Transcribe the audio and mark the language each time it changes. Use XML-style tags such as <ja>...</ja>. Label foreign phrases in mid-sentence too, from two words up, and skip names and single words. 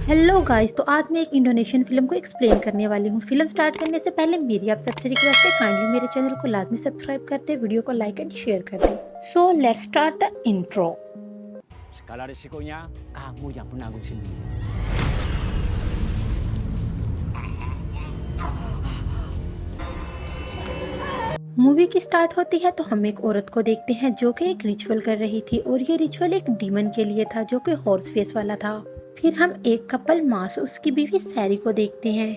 <en>Hello guys,</en> <hi>तो आज मैं एक</hi> <en>Indonesian film</en> <hi>को एक्सप्लेन करने वाली हूँ।</hi> <en>film start</en> <hi>करने से पहले मेरी आप सबसे रिक्वेस्ट है, काइंडली मेरे चैनल को लाजमी सब्सक्राइब करते, वीडियो को</hi> <en>like and share</en> <hi>कर दें।</hi> <en>So let's start the intro.</en> <id>Skala risikonya kamu yang menanggung sendiri.</id> <hi>मूवी की स्टार्ट होती है तो हम एक औरत को देखते हैं जो कि एक रिचुअल कर रही थी, और ये रिचुअल एक डीमन के लिए था जो कि</hi> <en>horse face</en> <hi>वाला था। फिर हम एक कपल मास उसकी बीवी सैरी को देखते हैं।</hi>